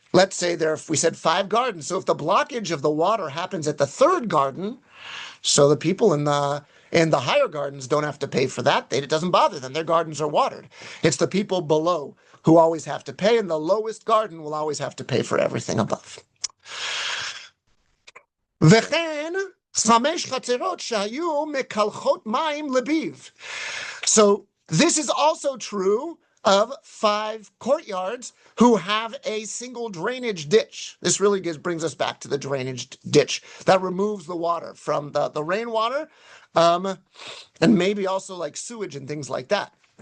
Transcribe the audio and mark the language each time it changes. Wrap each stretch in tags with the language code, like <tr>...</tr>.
<en>let's say we said 5 gardens. So if the blockage of the water happens at the 3rd garden, so the people in the higher gardens don't have to pay for that. It doesn't bother them. Their gardens are watered. It's the people below who always have to pay, and the lowest garden will always have to pay for everything above.</en> <he>וכן 5 חצרות שהיו מקלחות מים לביב.</he> <en>So this is also true of 5 courtyards who have a single drainage ditch. This really brings us back to the drainage ditch that removes the water from the rainwater, and maybe also like sewage and things like that.</en>